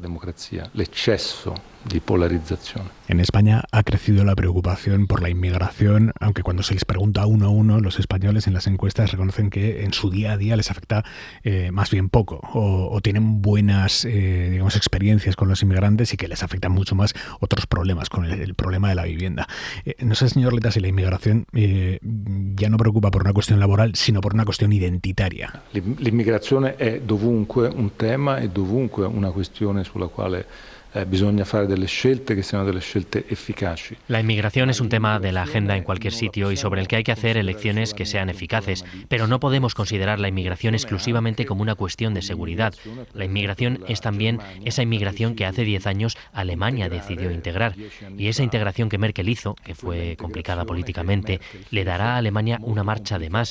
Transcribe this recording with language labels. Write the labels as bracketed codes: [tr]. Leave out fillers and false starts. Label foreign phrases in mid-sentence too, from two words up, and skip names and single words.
[es] En España ha crecido la preocupación por la inmigración, aunque cuando se les pregunta uno a uno, los españoles en las encuestas reconocen que en su día a día les afecta más bien poco, o tienen buenas experiencias con los inmigrantes y que les afectan mucho más otros problemas, con el problema de la vivienda. No sé, señor Letta, si la inmigración ya no preocupa por una cuestión laboral, sino por una cuestión identitaria. [it] L'immigrazione è dovunque un tema e dovunque una questione sulla quale bisogna fare delle scelte che siano delle scelte efficaci. [es] La inmigración es un tema de la agenda en cualquier sitio y sobre el que hay que hacer elecciones que sean eficaces, pero no podemos considerar la inmigración exclusivamente como una cuestión de seguridad. La inmigración es también esa inmigración que hace 10 años Alemania decidió integrar, y esa integración que Merkel hizo, que fue complicada políticamente, le dará a Alemania una marcha de más.